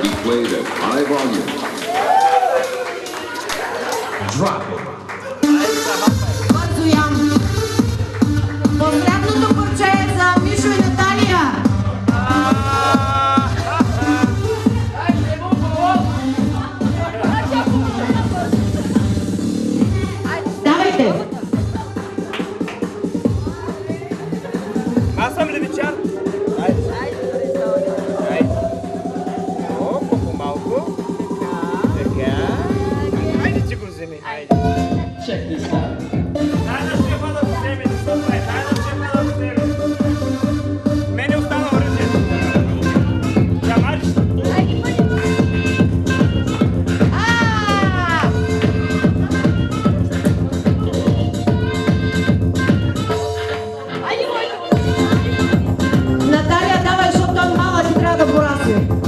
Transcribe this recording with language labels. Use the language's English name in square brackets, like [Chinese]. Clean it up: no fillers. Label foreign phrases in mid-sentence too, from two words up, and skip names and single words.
[English] played at high volume. Drop it. [Bulgarian] Бързо ям. Последното парче е за Мишо и Наталия. Давайте. Аз съм левичар. Айде. Айде. О, по-малко. Така. Айде, че го вземи. Айде. [English] Check this out. [Bulgarian] Айде, шефа да го вземе. Айде, шефа да го вземе. Мене остана оръжието. Jamariš? Наталия, давай, защото той малък и трябва да порасне.